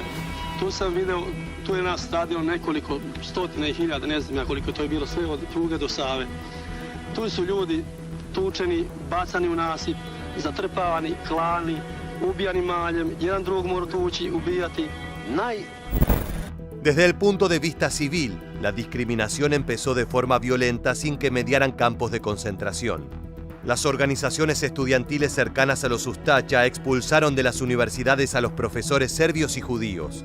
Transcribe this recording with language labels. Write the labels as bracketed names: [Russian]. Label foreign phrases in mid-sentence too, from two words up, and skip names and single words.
[Serbian] Tu sam video, tu je nas radilo nekoliko stotine hiljada, ne znam ja koliko to je bilo, sve od Pruge do Save. Tu su ljudi tučeni, bacani u nasip, zatrpavani, klani, ubijani maljem, jedan drugog mora tući, ubijati. [Spanish] Desde el punto de vista civil, la discriminación empezó de forma violenta sin que mediaran campos de concentración. Las organizaciones estudiantiles cercanas a los ustacha expulsaron de las universidades a los profesores serbios y judíos.